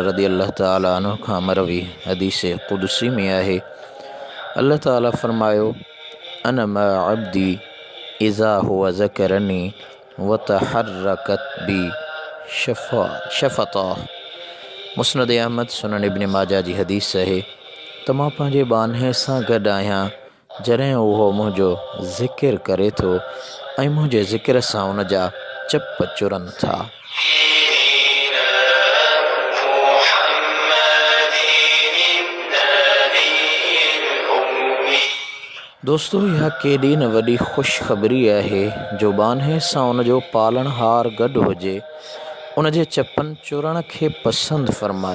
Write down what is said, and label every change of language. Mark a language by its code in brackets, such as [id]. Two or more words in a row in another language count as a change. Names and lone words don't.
[ar] رضي الله تعالى عنه [sd] खां मरवी हदीस क़ुदसी में आहे अल्लाह ताला फ़रमायो [ar] أنا مع عبدي إذا هو ذكرني وتحركت بي شفتاه. [sd] मुस्नद अहमद सुनन इब्न माजा जी हदीस आहे त मां पंहिंजे बान्हे सां गॾु आहियां जॾहिं उहो मुंहिंजो ज़िक्र करे थो ऐं मुंहिंजे ज़िक्र सां उन जा चप चुरनि था। दोस्तों इहा केॾी न वॾी ख़ुशख़बरी आहे जो बान्हे सां उन जो पालणहार गॾु हुजे उन जे चपनि चुरण खे पसंदि फ़रमाए।